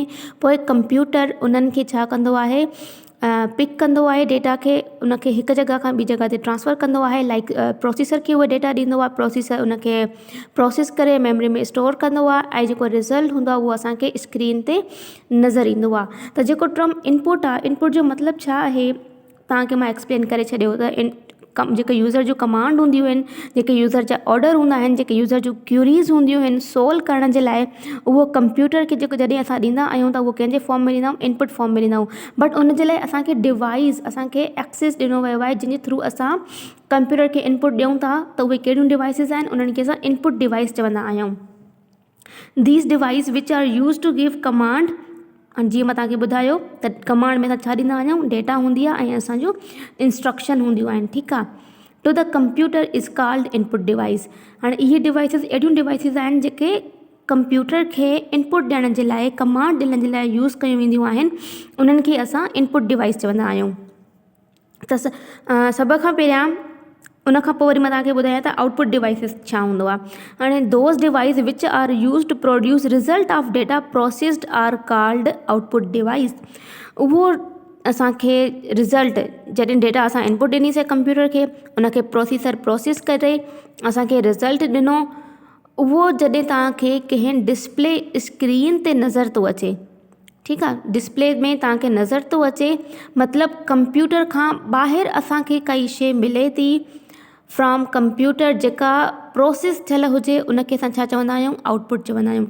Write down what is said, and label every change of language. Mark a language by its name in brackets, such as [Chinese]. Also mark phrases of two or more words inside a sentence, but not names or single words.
[Sindhi] पोइ कंप्यूटर उन्हनि खे छा कंदो आहे, पिक कंदो आहे डेटा खे, उनखे हिकु जॻह खां ॿी जॻह ते ट्रांसफ़र कंदो आहे। लाइक प्रोसेसर खे उहो डेटा ॾींदो आहे, प्रोसेसर उनखे प्रोसेस करे मेमोरी में स्टोर कंदो आहे ऐं जेको रिज़ल्ट हूंदो आहे उहो असांखे स्क्रीन ते नज़र ईंदो आहे। त जेको [English] term input [Sindhi] आहे, इनपुट जो मतिलबु छा आहे तव्हांखे मां एक्सप्लेन करे छॾियो त जेके यूज़र जो कमांड हूंदियूं आहिनि, जेके यूज़र जा ऑडर हूंदा आहिनि, जेके यूज़र जूं क्यूरीज़ हूंदियूं आहिनि सोल्व करण जे लाइ, उहो कंप्यूटर खे जेको जॾहिं असां ॾींदा आहियूं त उहो कंहिंजे फॉर्म में ॾींदा आहियूं, [English] input form [Sindhi] में ॾींदा आहियूं। बट उन जे लाइ असांखे डिवाइस, असांखे एक्सेस ॾिनो वियो आहे जंहिंजे थ्रू असां कंप्यूटर खे इनपुट ॾियूं था। त उहे कहिड़ियूं डिवाइसिस आहिनि, उन्हनि खे असां [English] input device [Sindhi] चवंदा आहियूं। [English] These devices which are used to give command. [Sindhi] जीअं मां तव्हांखे ॿुधायो त कमांड में असां छा ॾींदा आहियूं, डेटा हूंदी आहे ऐं असांजो इंस्ट्रक्शन हूंदियूं आहिनि। ठीकु आहे। [English] To the computer is called input device. [Sindhi] हाणे इहे डिवाइसिस अहिड़ियूं डिवाइसिस आहिनि जेके कंप्यूटर खे इनपुट ॾियण जे लाइ, कमांड ॾियण जे लाइ यूज़ कयूं वेंदियूं आहिनि, उन्हनि खे असां [English] input device [Sindhi] चवंदा आहियूं। त सभ खां पहिरियां उन खां पोइ वरी मां तव्हांखे ॿुधायां त [English] output devices [Sindhi] छा हूंदो आहे। [English] हाणे those device which are used to produce result of data processed are called output device। [Sindhi] उहो असांखे रिज़ल्ट, जॾहिं डेटा असां इनपुट ॾिनीसीं कंप्यूटर खे, उनखे प्रोसेसर प्रोसेस करे असांखे रिज़ल्ट ॾिनो, उहो जॾहिं तव्हांखे कंहिं [English] display screen [Sindhi] ते नज़र थो अचे, ठीकु आहे, डिस्प्ले में तव्हांखे नज़र थो अचे, मतिलबु कंप्यूटर खां ॿाहिरि असांखे काई शइ मिले थी [English] from computer [Sindhi] जेका प्रोसेस थियल हुजे, उनखे असां छा चवंदा आहियूं, आउटपुट चवंदा आहियूं।